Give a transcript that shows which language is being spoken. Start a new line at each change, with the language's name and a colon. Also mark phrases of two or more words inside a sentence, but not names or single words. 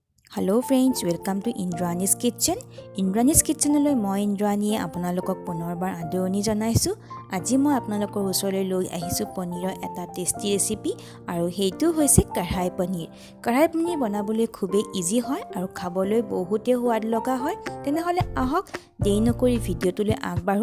English: Hello friends, welcome to Indrani's Kitchen.
Assamese: Indrani's Kitchen লৈ মই ইন্দ্ৰাণীয়ে আপোনালোকক পুনৰবাৰ আদৰণি জনাইছো। আজি মই আপোনালোকৰ ওচৰলৈ লৈ আহিছো পনীৰৰ এটা
English: tasty recipe
Assamese: আৰু সেইটো হৈছে কঢ়াই পনীৰ। কঢ়াই পনীৰ বনাবলৈ খুবেই ইজি হয় আৰু খাবলৈ বহুতে সোৱাদ লগা হয়। তেনেহলে আহক দেৰি নকৰি ভিডিঅ'টোলৈ আগবাঢ়ো।